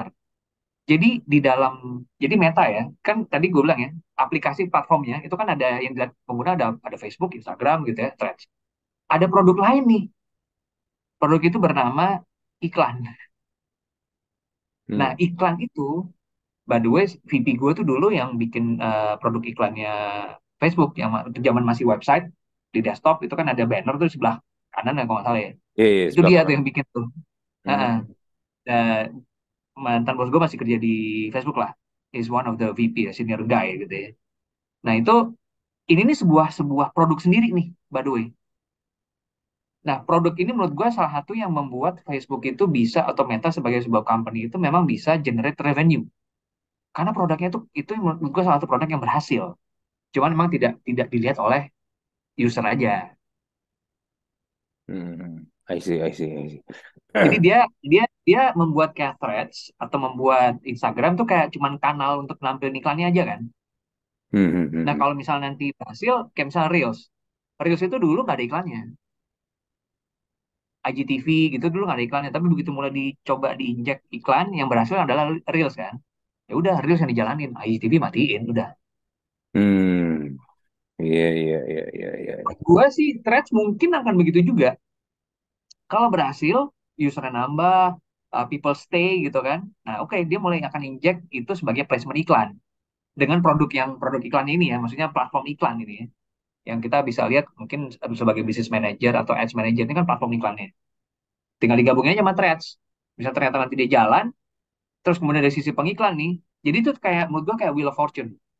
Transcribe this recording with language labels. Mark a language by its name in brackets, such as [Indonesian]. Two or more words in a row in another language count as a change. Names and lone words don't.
[Indonesian] Jadi di dalam, jadi Meta ya, kan tadi gue bilang ya, aplikasi platformnya itu kan ada yang dilihat pengguna ada Facebook, Instagram gitu ya, Threads. Ada produk lain nih, produk itu bernama iklan. Nah, Hmm. iklan itu, [English] by the way, [Indonesian] VP gue tuh dulu yang bikin produk iklannya Facebook yang zaman masih website di desktop itu kan ada banner tuh di sebelah kanan ya kalau nggak salah ya. Iya, iya, Itu sebelah dia tuh kanan. yang bikin tuh. Heeh. Hmm. Dan mantan bos gue masih kerja di Facebook lah. [English] Is one of the VP ya, senior guy gitu ya. [Indonesian] Nah itu ini nih sebuah sebuah produk sendiri nih, [English] by the way. [Indonesian] Nah produk ini menurut gue salah satu yang membuat Facebook itu bisa atau Meta sebagai sebuah company itu memang bisa [English] generate revenue. [Indonesian] Karena produknya itu menurut gue salah satu produk yang berhasil. Cuman memang tidak tidak dilihat oleh user aja. [English] Hmm. I see, I see, I see. [Indonesian] Jadi dia dia dia membuat kayak Threads atau membuat Instagram tuh kayak cuman kanal untuk nampilin iklannya aja kan. Hmm, hmm, Nah hmm, kalau misalnya nanti berhasil, kayak misalnya Reels. Reels itu dulu nggak ada iklannya. IGTV gitu dulu nggak ada iklannya. Tapi begitu mulai dicoba diinjek iklan, yang berhasil adalah Reels kan. Ya udah Reels yang dijalanin, IGTV matiin, udah. hmm. Iya, iya, iya, iya, iya. Gua sih Threads mungkin akan begitu juga. Kalau berhasil, usernya nambah, [English] people stay [Indonesian] gitu kan. Nah oke, dia mulai akan injek itu sebagai placement iklan. Dengan produk iklan ini ya, maksudnya platform iklan ini ya. Yang kita bisa lihat mungkin sebagai [English] business manager [Indonesian] atau [English] ads manager [Indonesian] ini kan platform iklannya. Tinggal digabungin aja sama Threads. Bisa ternyata nanti dia jalan, terus kemudian dari sisi pengiklan nih, jadi itu kayak menurut gua kayak Wheel of Fortune.